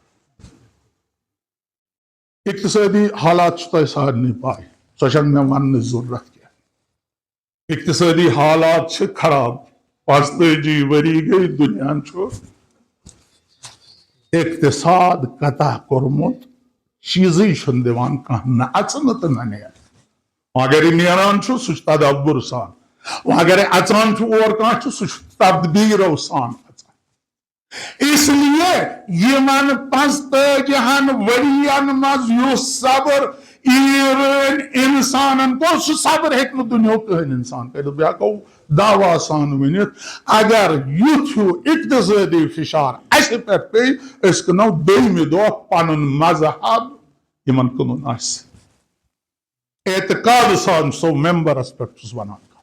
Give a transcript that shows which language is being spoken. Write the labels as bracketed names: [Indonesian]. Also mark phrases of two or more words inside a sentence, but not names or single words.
[Kashmiri] اقتصادی حالات چھُ تۄہہِ سارنٕے پاے، سۄ چھنہٕ مےٚ وننٕچ ضروٗرت کینٛہہ، اقتصادی حالات چھِ خراب، 45 ؤری گئی دنیاہن چھُ اقتصاد قطع کورمت، چیزی چھُنہٕ دِوان کانٛہہ، نہ اژنہٕ تہٕ نہ نیرٕ، اگر یہ نیران چھُ سُہ چھُ تدبر سان، اگر اژان چھُ اور کانٛہہ چھُ سُہ چھُ تدبیرو سان اژان۔ [Urdu] اس لیے [Kashmiri] یمن 45 ورین مز یُس صبر ایران انسانن کو، سُہ صبر ہیٚکہِ نہٕ دُنیاہُک کٕہٕنۍ انسان کٔرِتھ، بہٕ ہٮ۪کو دعوا سان ؤنِتھ اگر یُتھ ہیوٗ اقتصٲدی فشار اسہِ پٮ۪ٹھ پیٚیہِ، أسۍ کٕنو دوٚیمہِ دۄہ پنُن مذہب یمن کٕنُن آسہِ، اعتقاد سان سو ممبرس پٮ۪ٹھ چھُس ونان،